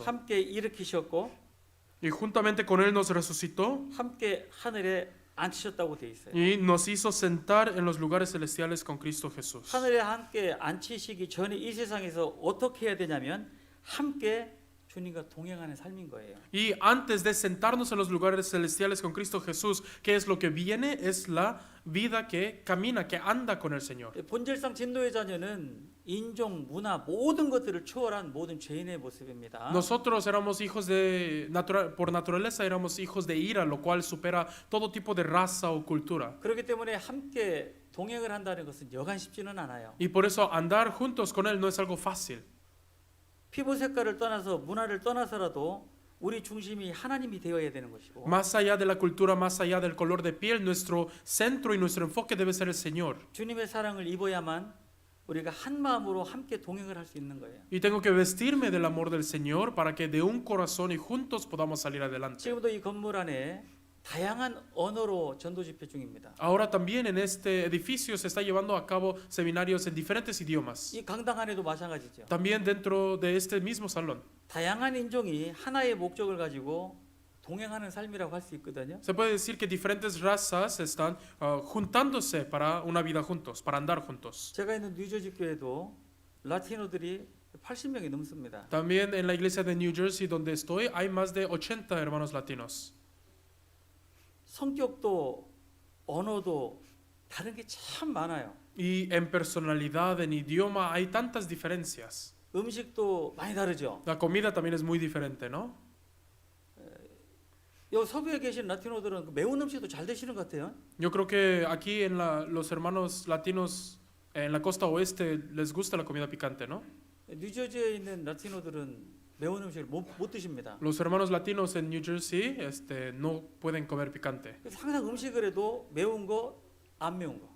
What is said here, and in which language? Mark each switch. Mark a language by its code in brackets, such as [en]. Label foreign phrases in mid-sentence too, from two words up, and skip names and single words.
[ko] 함께 일으키셨고 [es] Y juntamente con Él nos resucitó [ko] 함께 하늘에 앉히셨다고 돼 있어요. [es] y nos hizo sentar en los lugares celestiales con Cristo Jesús. [ko] 하늘에 함께 앉히시기 전에 이 세상에서 어떻게 해야 되냐면 함께 주님과 동행하는 삶인 거예요. [es] Y antes de sentarnos en los lugares celestiales con Cristo Jesús, ¿qué es lo que viene? Es la vida que camina, que anda con el Señor. [ko] 본질상 진노의 자녀는 인종, 문화 모든 것들을 초월한 모든 죄인의 모습입니다. [es] Nosotros éramos hijos por naturaleza éramos hijos de ira, lo cual supera todo tipo de raza o cultura. [ko] 그렇기 때문에 함께 동행을 한다는 것은 여간 쉽지는 않아요. [es] Y por eso andar juntos con Él no es algo fácil. [ko] 피부 색깔을 떠나서 문화를 떠나서라도 우리 중심이 하나님이 되어야 되는 것이고 [es] Más allá de la cultura, más allá del color de piel, nuestro centro y nuestro enfoque debe ser el Señor. [ko] 주님의 사랑을 입어야만 우리가 한 마음으로 함께 동행을 할 수 있는 거예요. [es] Y tengo que vestirme del amor del Señor para que de un corazón y juntos podamos salir adelante. [ko] 지금도 이 건물 안에 다양한 언어로 전도 집회 중입니다. [es] Ahora también en este edificio se está llevando a cabo seminarios en diferentes idiomas. [ko] 이 강당 안에도 마찬가지죠. [es] También dentro de este mismo salón. [ko] 다양한 인종이 하나의 목적을 가지고 동행하는 삶이라고 할 수 있거든요. [es] Se puede decir que diferentes razas están juntándose para una vida juntos, para andar juntos. [ko] 제가 있는 뉴저지 교회도 라티노들이 80명이 넘습니다. [es] También en la iglesia de New Jersey donde estoy hay más de 80 hermanos latinos. [ko] 성격도 언어도 다른 게 참 많아요. [es] Y en personalidad, en idioma, hay tantas diferencias. [ko] 음식도 많이 다르죠. [es] La comida también es muy diferente, ¿no? [ko] 요 서부에 계신 라티노들은 그 매운 음식도 잘 드시는 것 같아요. [es] Yo creo que aquí en los hermanos latinos en la costa oeste les gusta la comida picante, ¿no? [ko] 뉴저지에 있는 라티노들은 매운 음식을 못 드십니다. [es] Los hermanos latinos en New Jersey no pueden comer picante. [ko] 그래서 항상 음식을 해도 매운 거, 안 매운 거.